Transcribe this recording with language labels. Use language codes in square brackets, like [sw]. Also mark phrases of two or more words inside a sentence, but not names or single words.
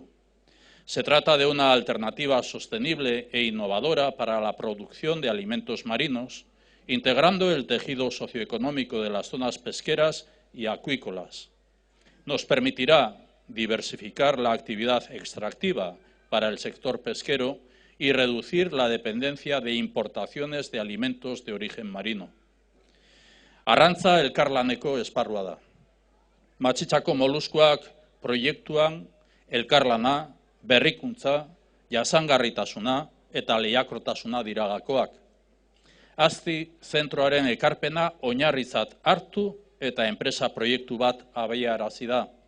[es] Se trata de una alternativa sostenible e innovadora para la producción de alimentos marinos, integrando el tejido socioeconómico de las zonas pesqueras y acuícolas. Nos permitirá diversificar la actividad extractiva para el sector pesquero y reducir la dependencia de importaciones de alimentos de origen marino. [eu] Arrantza elkarlaneko esparrua da. Matxitxako Moluscoak proiektuan elkarlana, berrikuntza, jasangarritasuna eta lehiakortasuna dira gakoak. ASTI zentroaren ekarpena oinarrizat hartu eta enpresa proiektu bat abiarazi da.